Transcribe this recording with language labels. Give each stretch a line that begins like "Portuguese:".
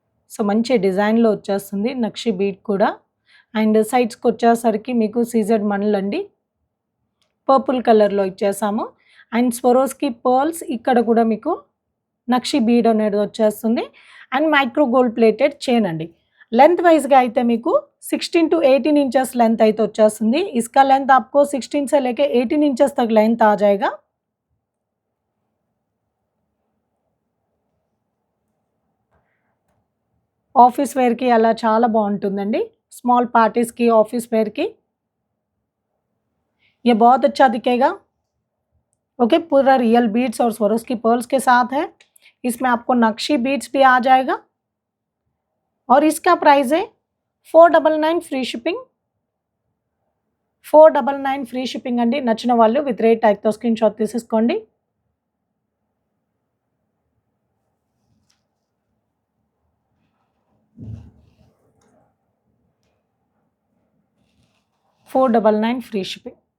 Telugu: So మంచి డిజైన్లో వచ్చేస్తుంది నక్షి బీడ్ కూడా. అండ్ సైడ్స్కి వచ్చేసరికి మీకు సీజెడ్ మణులు అండి, పర్పుల్ కలర్లో ఇచ్చేసాము. అండ్ స్వరోస్కి పర్ల్స్ ఇక్కడ కూడా మీకు నక్షి బీడ్ అనేది వచ్చేస్తుంది. And micro gold plated chain అండి. लेंथ वाइज గా అయితే మీకు 16 to 18 इंचेस लेंथ అయితే వచ్చేస్తుంది.
Hindi: इसका लेंथ आपको 16 से लेके 18 इंचेस तक लेंथ आ जाएगा.
Telugu: ఆఫీస్ వేర్ కి అలా చాలా బాగుంటుందండి.
Hindi: స్మాల్ పార్టీస్ की ऑफिस वेयर की ये बहुत अच्छा दिखेगा. ओके, पूरा रियल बीड्स और स्वरोस्की पर्ल्स के साथ है. इसमें आपको नक्शी बीड्स भी आ जाएगा और इसका प्राइस है 499 ఫ్రీ షిప్పింగ్.
Telugu: 499 ఫ్రీ షిప్పింగ్ అండి. నచ్చిన వాళ్ళు విత్ రేట్ ట్యాగ్‌తో స్క్రీన్ షాట్ తీసేసుకోండి. $499 ఫ్రీ షిప్పింగ్.